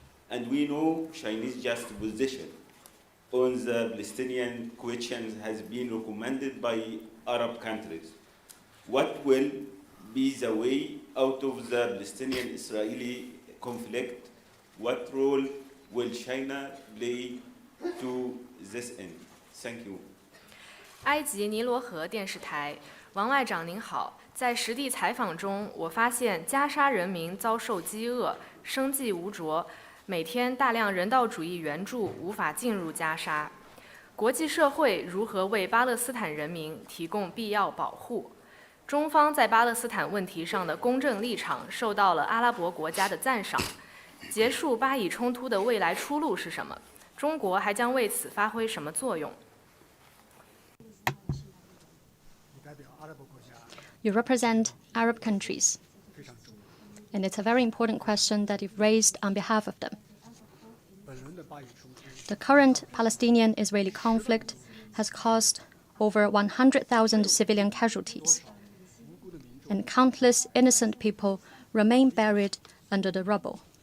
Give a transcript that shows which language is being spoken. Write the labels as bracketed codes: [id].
[en] And we know Chinese just position on the Palestinian question has been recommended by Arab countries. What will be the way out of the Palestinian-Israeli conflict? What role will China play to this end? Thank you. [zh] 埃及尼罗河电视台，王外长您好，在实地采访中，我发现加沙人民遭受饥饿，生计无着，每天大量人道主义援助无法进入加沙。国际社会如何为巴勒斯坦人民提供必要保护？中方在巴勒斯坦问题上的公正立场受到了阿拉伯国家的赞赏。结束巴以冲突的未来出路是什么？中国还将为此发挥什么作用？ [en] You represent Arab countries, and it's a very important question that you've raised on behalf of them. The current Palestinian-Israeli conflict has caused over 100,000 civilian casualties, and countless innocent people remain buried under the rubble.